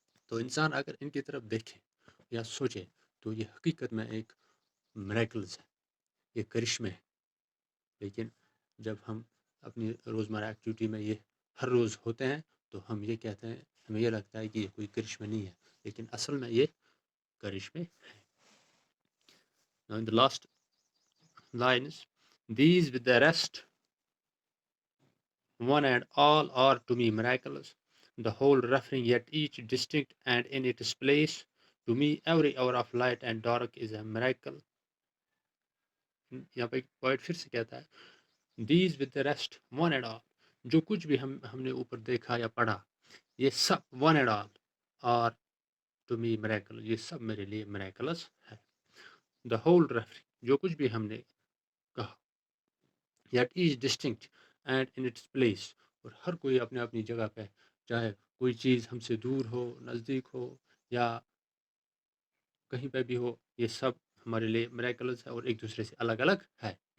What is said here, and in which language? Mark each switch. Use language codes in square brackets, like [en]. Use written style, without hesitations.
[ur] تو انسان اگر ان کی طرف دیکھے یا سوچے تو یہ حقیقت میں ایک میریکلز ہے، یہ کرشمے ہے. لیکن جب ہم اپنی روزمرہ ایکٹیویٹی میں یہ ہر روز ہوتے ہیں تو ہم یہ کہتے ہیں، ہمیں یہ لگتا ہے کہ یہ کوئی کرشمے نہیں ہے، لیکن اصل میں یہ کرشمے ہیں. [en] Now in the last lines, these with the rest, one and all are to me miraculous, the whole referring yet each distinct and in its place. To me every hour of light and dark is a miracle. [ur] یہاں پہ point پھر سے کہتا ہے [en] these with the rest one and all, [ur] جو کچھ بھی ہم نے اوپر دیکھا یا پڑھا، یہ سب [en] one and all are to me miracle, [ur] یہ سب میرے لیے میریکلس ہے. [en] the whole referring, [ur] جو کچھ بھی ہم نے کہا، [en] it is distinct and in its place, [ur] اور ہر کوئی اپنے اپنی جگہ پہ، چاہے کوئی چیز ہم سے دور ہو، نزدیک ہو، یا کہیں پہ بھی ہو، یہ سب ہمارے لیے میریکلز ہے اور ایک دوسرے سے الگ الگ ہے.